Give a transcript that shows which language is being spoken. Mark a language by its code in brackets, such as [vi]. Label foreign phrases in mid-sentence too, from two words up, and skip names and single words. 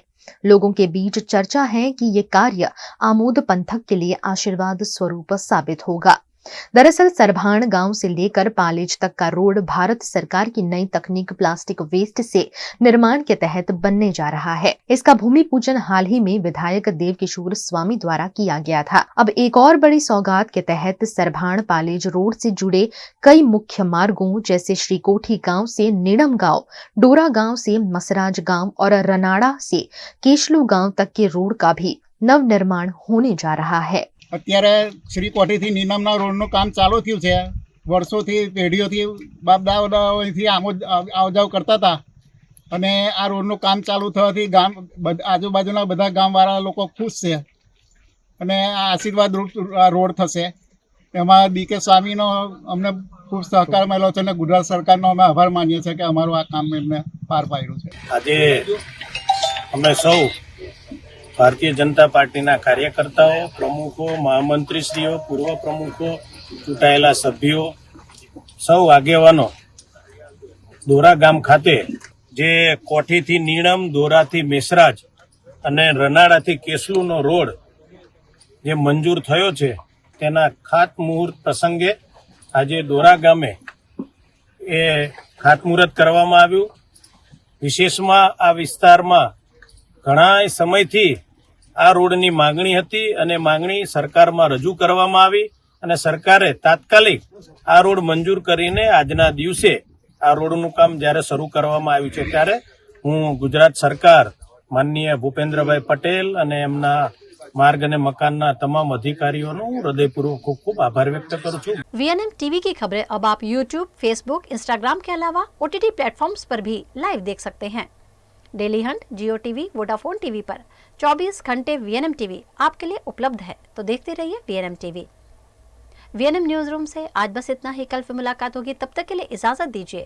[hi] लोगों के बीच चर्चा है कि ये कार्य आमोद पंथक के लिए आशीर्वाद स्वरूप साबित होगा। दरअसल सरभाण गांव से लेकर पालेज तक का रोड भारत सरकार की नई तकनीक प्लास्टिक वेस्ट से निर्माण के तहत बनने जा रहा है। इसका भूमि पूजन हाल ही में विधायक देवकिशोर स्वामी द्वारा किया गया था। अब एक और बड़ी सौगात के तहत सरभाण पालेज रोड से जुड़े कई मुख्य मार्गों जैसे श्रीकोठी गांव से नीड़म गांव, डोरा गांव से मसराज गांव और रनाड़ा से केशलू गांव तक के रोड का भी नव निर्माण होने जा रहा है। [gu] અત્યારે શ્રીકોઠીથી નીનામના રોડનું કામ ચાલુ થયું છે। વર્ષોથી પેઢીઓથી બાપ દાદાઓથી આમોદ આવજાવ કરતા હતા અને આ રોડનું કામ ચાલુ થવાથી ગામ આજુબાજુના બધા ગામવાળા લોકો ખુશ છે અને આ આશીર્વાદ રોડ થશે એમાં બીકે સ્વામીનો અમને ખૂબ સહકાર મળ્યો છે અને ગુજરાત સરકારનો અમે આભાર માનીએ છીએ કે અમારું આ કામ એમને પાર પાડ્યું છે। આજે અમે સૌ ભારતીય જનતા પાર્ટીના કાર્યકર્તાઓ, પ્રમુખો, મહામંત્રીશ્રીઓ, પૂર્વ પ્રમુખો, ચૂંટાયેલા સભ્યો, સૌ આગેવાનો દોરા ગામ ખાતે જે કોઠીથી નીણમ, દોરાથી મેસરાજ અને રનાડાથી કેસલૂનો રોડ જે મંજૂર થયો છે તેના ખાતમુહૂર્ત પ્રસંગે આજે દોરા ગામે એ ખાતમુહૂર્ત કરવામાં આવ્યું। વિશેષમાં આ વિસ્તારમાં ઘણા સમયથી આ રોડની માગણી હતી અને માગણી સરકારમાં રજૂ કરવામાં આવી અને સરકારે તાત્કાલિક આ રોડ મંજૂર કરીને આજના દિવસે આ રોડનું કામ જ્યારે શરૂ કરવામાં આવ્યું છે ત્યારે હું ગુજરાત સરકાર માનનીય ભૂપેન્દ્રભાઈ પટેલ અને એમના માર્ગ અને મકાનના તમામ અધિકારીઓનો હૃદયપૂર્વક ખૂબ ખૂબ આભાર વ્યક્ત કરું છું। [hi] वीएनएम टीवी की खबरें अब आप यूट्यूब, फेसबुक, इंस्टाग्राम के अलावा ओटीटी प्लेटफॉर्म्स पर भी लाइव देख सकते हैं। डेली हंट, जियो टीवी, वोडाफोन टीवी पर 24 घंटे वीएनएम टीवी आपके लिए उपलब्ध है, तो देखते रहिए वीएनएम टीवी। वीएनएम न्यूज रूम से आज बस इतना ही। कल फिर मुलाकात होगी, तब तक के लिए इजाजत दीजिए।